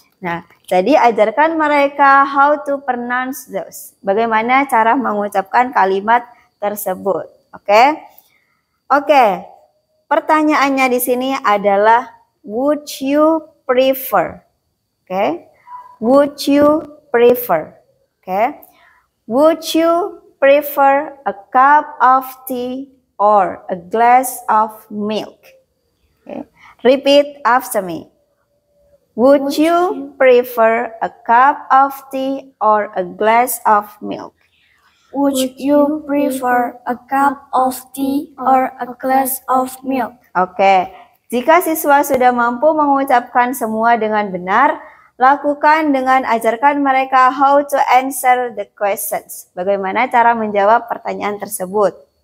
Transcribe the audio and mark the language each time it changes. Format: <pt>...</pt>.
<id>Nah, jadi ajarkan mereka</id> <en>how to pronounce those.</en> <id>Bagaimana cara mengucapkan kalimat tersebut. Oke. Pertanyaannya di sini adalah</id> <en>would you prefer? Would you prefer? Would you prefer a cup of tea or a glass of milk? Repeat after me. Would you prefer a cup of tea or a glass of milk? Would you prefer a cup of tea or a glass of milk?</en> <id>Oke, jika siswa sudah mampu mengucapkan semua dengan benar, lakukan dengan ajarkan mereka</id> <en>how to answer the questions.</en> <id>Bagaimana cara menjawab pertanyaan tersebut.</id>